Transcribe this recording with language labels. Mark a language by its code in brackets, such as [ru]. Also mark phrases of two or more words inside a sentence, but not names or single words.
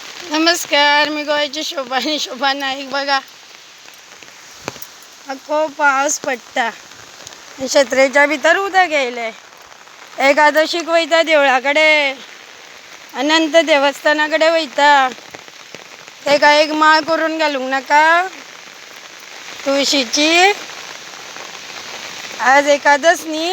[mr] नमस्कार, मी गोव्याची शोभा नाईक. [kok] बघा खूप पाऊस पडता. छत्रेच्या भितर उदक गेले. एकादशीक वयता देवळाकडे, अनंत देवस्थानाकडे वयता. तेका एक माळ करून घालूंक नाका तुळशीची. आज एकादश न्ही.